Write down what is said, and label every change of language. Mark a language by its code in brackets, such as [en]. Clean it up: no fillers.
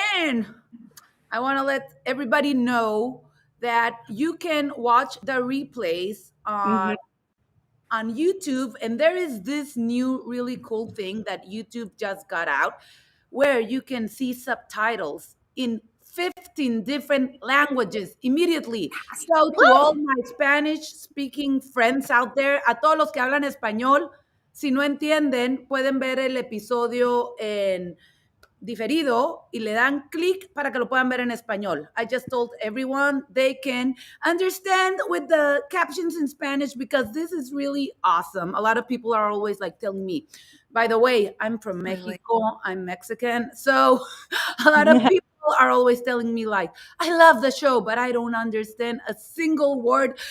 [en] And I want to let everybody know that you can watch the replays on YouTube, and there is this new really cool thing that YouTube just got out where you can see subtitles in 15 different languages immediately. So to all my Spanish speaking friends out there, [es] a todos los que hablan español, si no entienden, pueden ver el episodio en diferido y le dan clic para que lo puedan ver en español. [en] I just told everyone they can understand with the captions in Spanish because this is really awesome. A lot of people are always like telling me, by the way, I'm from Mexico, I'm Mexican. So a lot of people are always telling me like, I love the show, but I don't understand a single word.